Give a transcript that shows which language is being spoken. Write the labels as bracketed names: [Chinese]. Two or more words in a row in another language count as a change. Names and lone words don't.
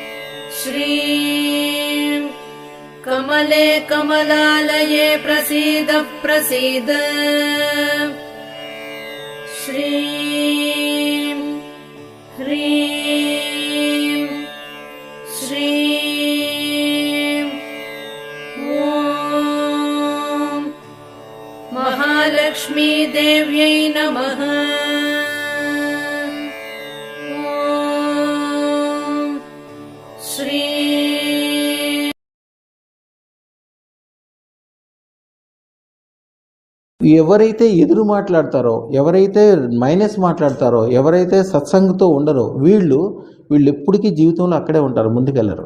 [Sanskrit] श्रीं कमले कमलालये प्रसीद प्रसीद श्रीं ह्रीं श्रीं ॐ महालक्ष्मी देव्यै नमः। [Telugu] ఎవరైతే ఎదురు మాట్లాడతారో, ఎవరైతే మైనస్ మాట్లాడతారో, ఎవరైతే సత్సంగతో ఉండరో వీళ్ళు ఎప్పటికీ జీవితంలో అక్కడే ఉంటారు, ముందుకెళ్ళరు.